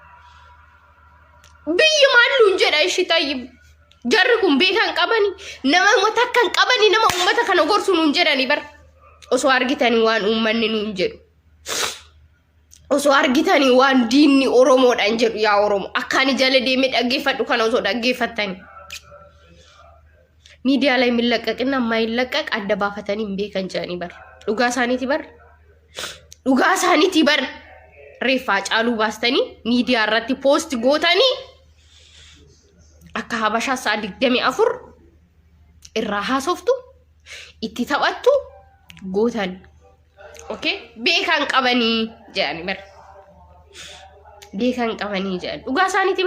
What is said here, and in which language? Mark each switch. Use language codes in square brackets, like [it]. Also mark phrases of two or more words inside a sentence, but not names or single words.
[om] biyyi maalluun jedha ishi tayyib jarri kun beekan qabani nama ummata kan qabani nama ummata kana gorsu nuun jedhani bar osoo argitanii waan ummanni nuun jedhu osoo argitanii waan diinni Oromoodhaan jedhu yaa Oromo akkaani jala deemee dhaggeeffadhu kana osoo dhaggeeffattani miidiyaa [am] ላይ የሚለቀቅና የማይለቀቅ [om] adda baafatanii hin beekan jedhani bar dhugaa isaaniiti bar reeffa Hacaaluu baastanii miidiyaa irratti poost gootanii akka habashaa sa'a 24 irraa haasoftu itti taphattu gootan okay beekan qabanii jedhani bar beekan qabanii jedhan dhugaa isaaniiti